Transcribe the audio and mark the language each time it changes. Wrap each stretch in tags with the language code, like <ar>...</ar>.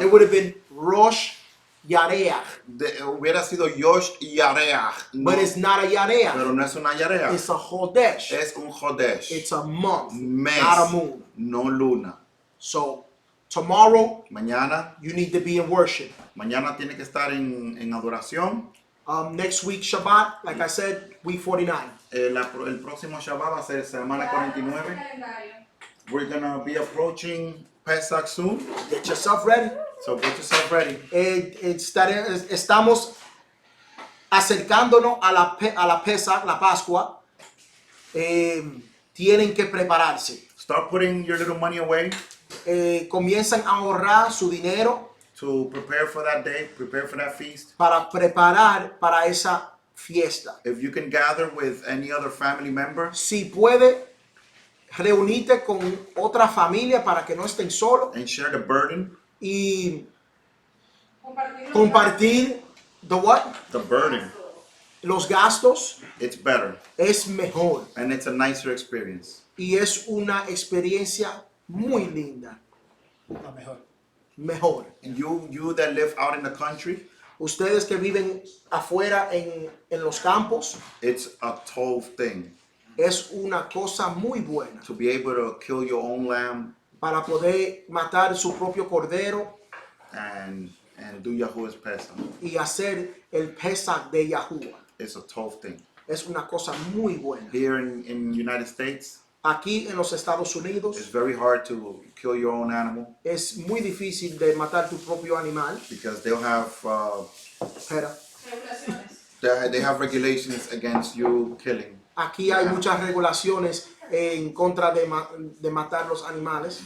<en>it would have been Rosh Yareach.</en> <es>hubiera sido Yosh y Yareach.</es> <en>But it's not a Yareach.</en> <es>Pero no es una Yareach.</es> <en>It's a Chodesh.</en> <es>Es un Chodesh.</es> <en>It's a month,</en> <es>Mes.</es> <en>not a moon.</en> <es>No luna.</es> <en>So Tomorrow,</en> <es>Mañana,</es> <en>you need to be in worship.</en> <es>mañana tiene que estar en adoración.</es> <en>Next week, Shabbat, like I said, week 49.</en> <es>El próximo Shabbat va a ser semana 49.</es> <en>We're gonna be approaching Pesach soon, Get yourself ready. so get yourself ready.</en> <es>Estamos acercándonos a la Pesach, la Pascua. Tienen que prepararse.</es> <en>Start putting your little money away</en> <es>Comienzan a ahorrar su dinero</es> <en>to prepare for that day, prepare for that feast.</en> <es>para preparar para esa fiesta.</es> <en>If you can gather with any other family member,</en> <es>Si puede, reunirte con otra familia para que no estén solos</es> <en>and share the burden,</en> <es>y compartir</es> <en>the burden,</en> <es>los gastos,</es> <en>it's better</en> <es>es mejor</es> <en>and it's a nicer experience.</en> <es>y es una experiencia muy linda. Mejor.</es> <en>And you that live out in the country,</en> <es>Ustedes que viven afuera en los campos,</es> <en>it's a tough thing</en> <es>es una cosa muy buena</es> <en>to be able to kill your own lamb</en> <es>para poder matar su propio cordero</es> <en>and do Yahuwah's Pesach.</en> <es>y hacer el Pesach de Yahuwah.</es> <en>It's a tough thing.</en> <es>Es una cosa muy buena.</es> <en>Here in United States,</en> <es>Aquí en los Estados</es> <en>it's</en> <es>Unidos</es> <en>very hard to kill your own animal</en> <es>es muy difícil de matar tu propio animal.</es> <en>because they'll have</en> <es>Espera.</es> <en>they have regulations against you killing,</en> <es>Aquí hay muchas regulaciones en contra de matar los animales,</es>